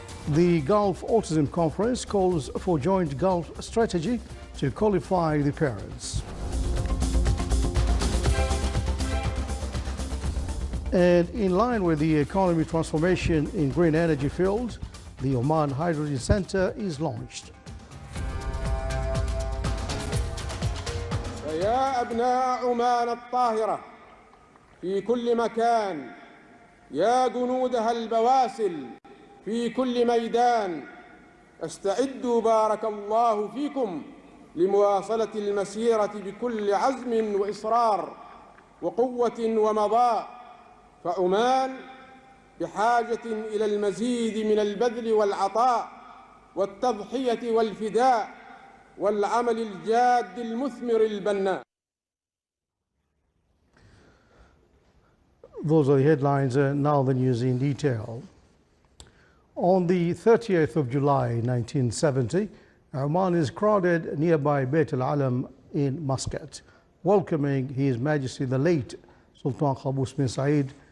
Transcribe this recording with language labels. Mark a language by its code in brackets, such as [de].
[en] The Gulf Autism Conference calls for joint Gulf strategy to qualify the parents. And in line with the economy transformation in green energy field, the Oman Hydrogen Center is launched. [ar] يا أبناء عمان الطاهرة في كل مكان، يا جنودها البواسل في كل ميدان، استعدوا بارك الله فيكم لمواصلة المسيرة بكل عزم وإصرار وقوة ومضاء. فعمان بحاجة إلى المزيد من البذل والعطاء والتضحية والفداء والعمل الجاد المثمر البناء. [en] Those are the headlines, now the news in detail. On the 30th of July 1970, Oman is crowded nearby Beit al-Alam in Muscat, welcoming His Majesty the late Sultan Qaboos bin Said.